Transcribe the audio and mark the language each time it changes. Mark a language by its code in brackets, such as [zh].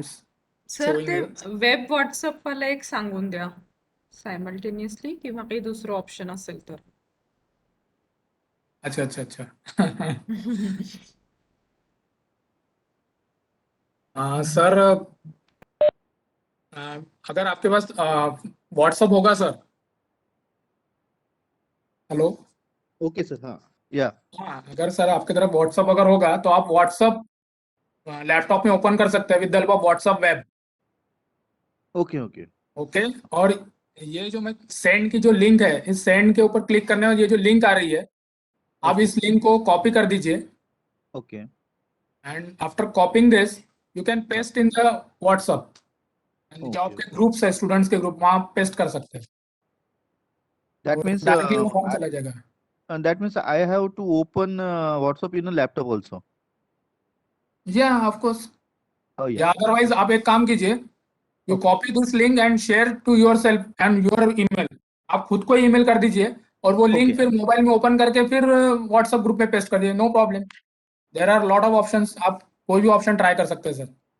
[mr] Sir ते web WhatsApp वाला एक सांगून द्या सायमल्टेनियसली, किंवा काही दुसरं ऑप्शन असेल तर. [hi] अच्छा अच्छा अच्छा सर अगर आपके पास व्हाट्सअप होगा सर। हेलो। ओके सर, हाँ या हाँ अगर सर आपकी तरफ व्हाट्सअप अगर होगा तो आप व्हाट्सअप लैपटॉप में ओपन कर सकते हैं [en] With the help of WhatsApp web. Okay okay okay. [hi] और ये जो मैं सेंड की जो लिंक है, इस सेंड के ऊपर क्लिक करने और ये जो लिंक आ रही है, आप ओके इस लिंक को कॉपी कर दीजिए okay [en] And after copying this you can paste in the WhatsApp. [hi] जो ओके आपके ग्रुप्स है, स्टूडेंट्स के ग्रुप, वहां पेस्ट कर सकते हैं। [en] that means [hi] डायरेक्टली वो फॉर्म चला जाएगा। [en] that means I have to open WhatsApp in a laptop also. [hi] या ऑफ कोर्स। [en] Oh yeah. [hi] या अदरवाइज आप एक काम कीजिए, you [en] Okay. Copy this link and share to yourself and your email. [hi] आप खुद को ईमेल कर दीजिए और वो लिंक [en] Okay. [hi] फिर मोबाइल में ओपन करके फिर व्हाट्सएप ग्रुप में पेस्ट कर दीजिए, [en] No problem. There are lot of options, [hi] आप कोई भी ऑप्शन ट्राई कर सकते हैं सर।